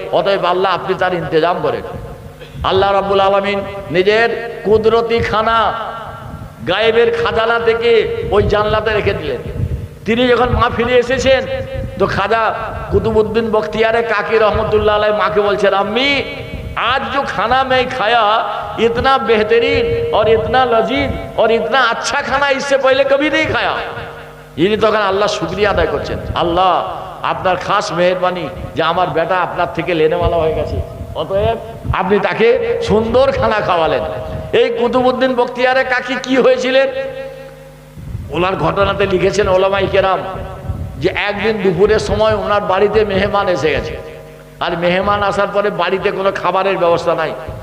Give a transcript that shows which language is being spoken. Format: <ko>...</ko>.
<bn>অতএব আল্লাহ আপনি তার ইন্তজাম করেন। আল্লাহ রাব্বুল আলামিন নিজের কুদরতি খানা গায়েবের খাজানা থেকে ওই জানলাতে রেখে দিলেন। তিনি যখন মা ফিরে এসেছেন, তো খাজা কুতুবউদ্দিন বখতিয়ারে কাকি রহমতুল্লাহ আলাইহি মাকে বলছেন, আম্মি</bn> <hi>आज जो खाना मैं खाया इतना बेहतरीन और इतना लजीज और इतना अच्छा खाना इससे पहले कभी नहीं खाया।</hi> <bn>इनी तখন আল্লাহ শুকরিয়া আদায় করছেন, আল্লাহ আপনার খাস মেহেরবানি যে আমার বেটা আপনার থেকে লেনেওয়ালা হয়ে গেছে, অতএব আপনি তাকে সুন্দর খানা খাওয়ালেন। এই কুতুবউদ্দিন বখতিয়ারে কাকি কি হয়েছিলেন ওনার ঘটনাতে লিখেছেন ওলামায়ে কেরাম যে একদিন দুপুরের সময় ওনার বাড়িতে মেহমান এসে গেছে, আর মেহমান আসার পরে বাড়িতে কোনো খাবারের ব্যবস্থা নাই।</bn>